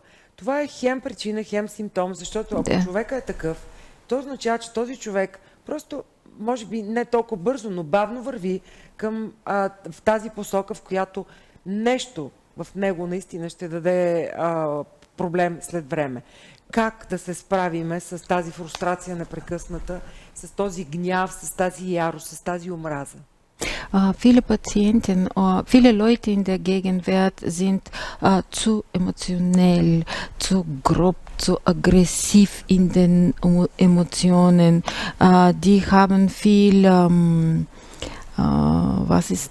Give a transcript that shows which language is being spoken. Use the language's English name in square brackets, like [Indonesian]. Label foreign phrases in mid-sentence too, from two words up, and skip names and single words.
[Bulgarian] Това е хем причина, хем симптом, защото ако човека е такъв, то означава, че този човек просто, може би не толкова бързо, но бавно върви към в тази посока, в която нещо в него наистина ще даде проблем след време. Как да се справиме с тази фрустрация непрекъсната, с този гняв, с тази ярост, с тази омраза? [German] Viele Patienten, viele Leute in der Gegenwart sind zu emotionell, zu grob, zu aggressiv in den Emotionen. Die haben viel, was ist?